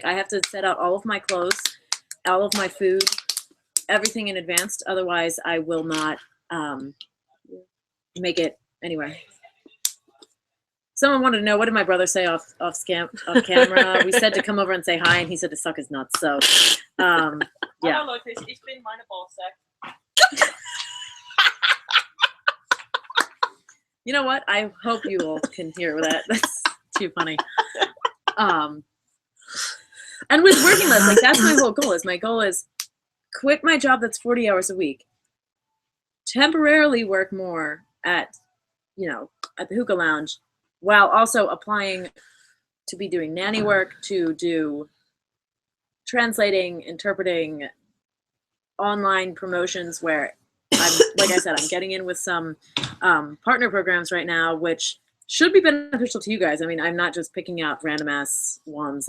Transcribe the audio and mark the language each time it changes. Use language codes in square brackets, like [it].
[en] Like, I have to set out all of my clothes, all of my food, everything in advance. Otherwise, I will not make it anyway. Someone wanted to know, what did my brother say off camera? We said to come over and say hi, and he said to suck his nuts. So, yeah. [de] Hallo Leute, ich bin meine Ballsack. [en] You know what? I hope you all can hear that. That's too funny. And with working less, like, that's my whole goal. My goal is quit my job that's 40 hours a week, temporarily work more at the hookah lounge, while also applying to be doing nanny work, to do translating, interpreting, online promotions, where like I said, I'm getting in with some partner programs right now, which should be beneficial to you guys. I mean, I'm not just picking out random ass ones.